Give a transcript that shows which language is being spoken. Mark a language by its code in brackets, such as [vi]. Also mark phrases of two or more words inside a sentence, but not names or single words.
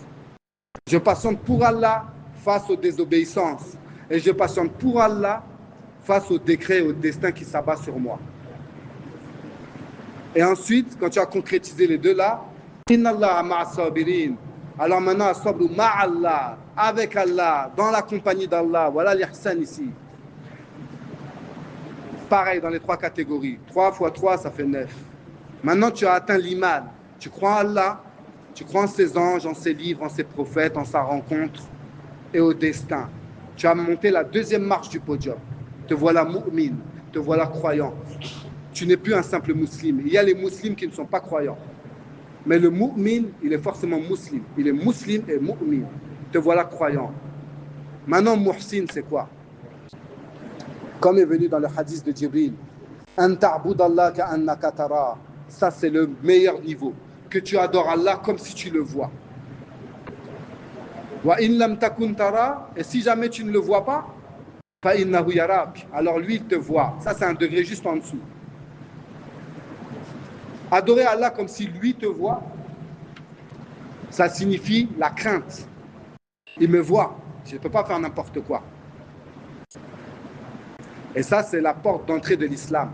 [fr] Je patiente pour Allah face aux désobéissances. Et je patiente pour Allah face au décret et au destin qui s'abat sur moi. Et ensuite, quand tu as concrétisé les deux là, [ar] إن الله مع الصابرين. [fr] Alors maintenant, [ar] الصبر مع الله, [fr] avec Allah, dans la compagnie d'Allah. Voilà l'ihsan ici. Pareil dans les trois catégories. 3 fois 3, ça fait 9. Maintenant, tu as atteint l'iman. Tu crois en Allah, tu crois en ses anges, en ses livres, en ses prophètes, en sa rencontre et au destin. Tu as monté la deuxième marche du podium. Te voilà mu'min, te voilà croyant. Tu n'es plus un simple musulman. Il y a les musulmans qui ne sont pas croyants. Mais le mu'min, il est forcément musulman. Il est musulman et mu'min. Te voilà croyant. Maintenant, muhsin, c'est quoi? Comme est venu dans le hadith de Jibril. [ar] أن تعبد الله كأنك ترى. [fr] Ça, c'est le meilleur niveau. Que tu adores Allah comme si tu le vois. [ar] وإن لم تكن ترى. [fr] Et si jamais tu ne le vois pas, [ar] فإنه يراك. [fr] Alors lui, il te voit. Ça, c'est un degré juste en dessous. Adorer Allah comme si lui te voit, ça signifie la crainte. Il me voit. Je ne peux pas faire n'importe quoi. Et ça, c'est la porte d'entrée de l'islam.